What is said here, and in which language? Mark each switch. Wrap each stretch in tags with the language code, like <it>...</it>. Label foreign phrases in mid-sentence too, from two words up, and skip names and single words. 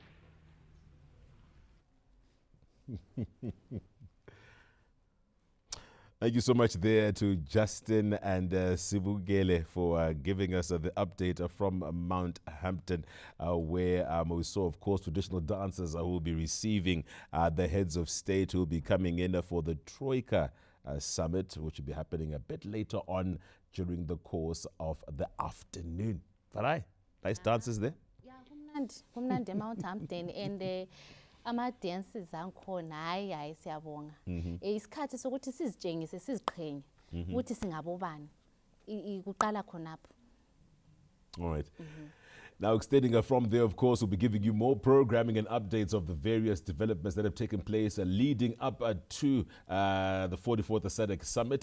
<en>Thank you so much there to Justin and Sibugele for giving us the update from Mount Hampton, where we saw, of course, traditional dancers who will be receiving the heads of state who will be coming in for the Troika Summit, which will be happening a bit later on during the course of the afternoon. Farai, nice dances there.</en> <nd>Yeah, kumnandi Mount Hampton and ama-dances angikhona hayi siyabonga. Isikhathi sokuthi sizitshengise siziqhenye ukuthi singabobani kuqala khonapho.</nd> <en>All right. Now, extending from there, of course, we'll be giving you more programming and updates of the various developments that have taken place leading up to the 44th SADC Summit.</en>